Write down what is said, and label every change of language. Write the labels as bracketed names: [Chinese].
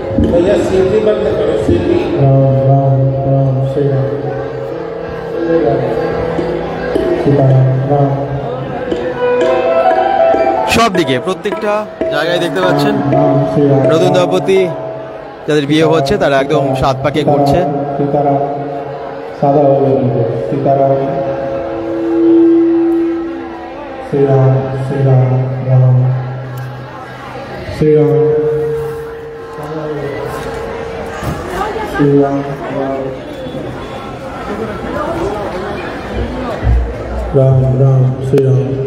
[Hindi] भैया सीधी बंद करो, सीधी। राम राम राम श्री राम सीताराम राम। [Bangla] সব দিকে প্রত্যেকটা জায়গায় দেখতে পাচ্ছেন [Hindi] राम श्री राम। [Bangla] নতুন দম্পতি যাদের বিয়ে হচ্ছে তারা একদম 7 পাকে ঘুরছে। [Hindi] सीताराम सादा हो गया। सीताराम श्री राम राम श्री राम श्री राम राम राम श्री राम।